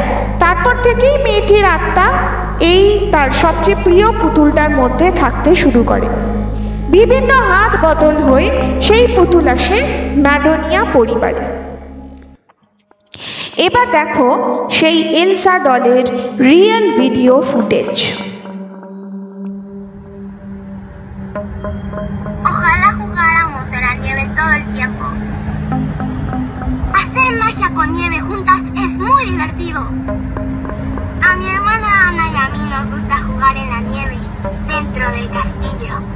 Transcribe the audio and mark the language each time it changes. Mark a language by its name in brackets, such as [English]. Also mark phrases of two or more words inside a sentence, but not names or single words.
[Bangla] তারপর থেকেই মেয়েটির আত্মা এই তার সবচেয়ে প্রিয় পুতুলটার মধ্যে থাকতে শুরু করে। বিভিন্ন হাত বদল হয়ে সেই পুতুল আসে ম্যাডোনিয়া পরিবারে। এবার দেখো সেই এলসা ডলের [English] real video footage. [Spanish] Ojalá jugáramos en la nieve todo el tiempo. Hacer magia con nieve juntas es muy divertido. A mi hermana Ana y a mí nos gusta jugar en la nieve dentro del castillo.